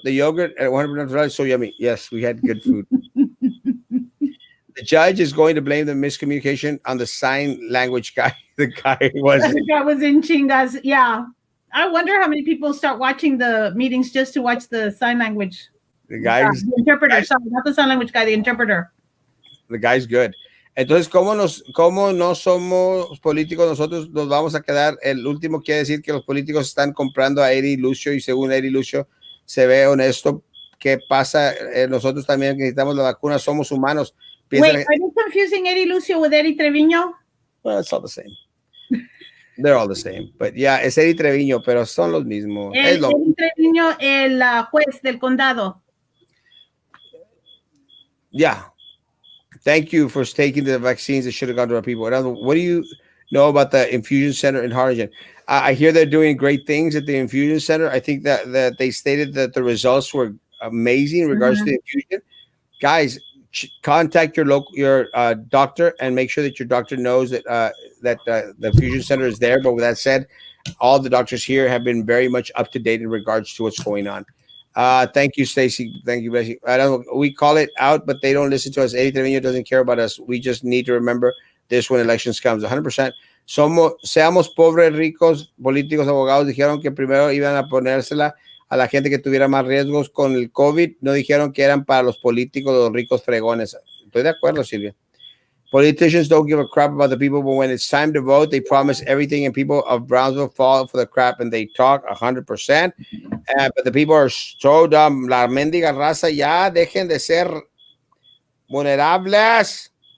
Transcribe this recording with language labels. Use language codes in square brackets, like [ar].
[en] The yogurt at 100% is so yummy. Yes, we had good food. The judge is going to blame the miscommunication on the sign language guy. The guy was That was in Chingas. Yeah. I wonder how many people start watching the meetings just to watch the sign language. the guy's The interpreter. Sorry, not the sign language guy, the interpreter. the guy's good. [es] Entonces, cómo no somos políticos, nosotros nos vamos a quedar. El último quiere decir que los políticos están comprando a Eri Lucio y según Eri Lucio se ve honesto. ¿Qué pasa? Nosotros también necesitamos la vacuna, somos humanos. [en] Wait, are you confusing Eddie Lucio with Eddie Treviño? Well, it's all the same. They're all the same. But yeah, [es] es Eddie Treviño, pero son los mismos. Eddie Treviño, el juez del condado. [en] Yeah. Thank you for taking the vaccines that should have gone to our people. What do you know about the infusion center in Harlingen? I hear they're doing great things at the infusion center. I think that they stated that the results were amazing in regards to the infusion. Guys, contact your doctor and make sure that your doctor knows that the infusion center is there. But with that said, all the doctors here have been very much up to date in regards to what's going on. Thank you, Stacy. Thank you, Bessie. I don't know, we call it out, but they don't listen to us. Eddie Trevino doesn't care about us. We just need to remember this when elections comes. 100%. [es] Seamos pobres, ricos, políticos, abogados. Dijeron que primero iban a ponérsela a la gente que tuviera más riesgos con el COVID. No dijeron que eran para los políticos, los ricos fregones. Estoy de acuerdo, Silvia. [en] Politicians don't give a crap about the people, but when it's time to vote, they promise everything, and people of Brownsville fall for the crap, and they talk 100%. But the people are so dumb. [es] La mendiga raza, ya dejen de ser vulnerables.